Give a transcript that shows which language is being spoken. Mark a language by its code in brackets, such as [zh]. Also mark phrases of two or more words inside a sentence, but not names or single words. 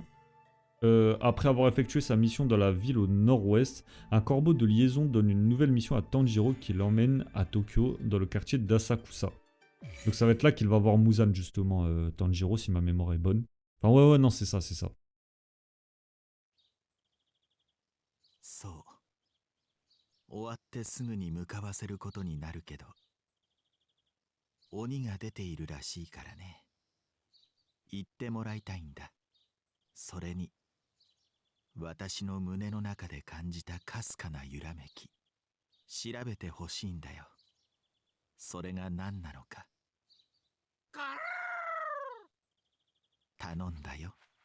[fr] Après avoir effectué sa mission dans la ville au nord-ouest, un corbeau de liaison donne une nouvelle mission à Tanjiro qui l'emmène à Tokyo, dans le quartier d'Asakusa. Donc ça va être là qu'il va voir Muzan justement, Tanjiro, si ma mémoire est bonne. Enfin ouais, non, c'est ça, c'est ça. [ja] そう終わってすぐに向かわせることになるけど鬼が出ているらしいからね言ってもらいたいんだそれに私の胸の中で感じたかすかな揺らめき調べてほしいんだよそれが何なのか頼んだよ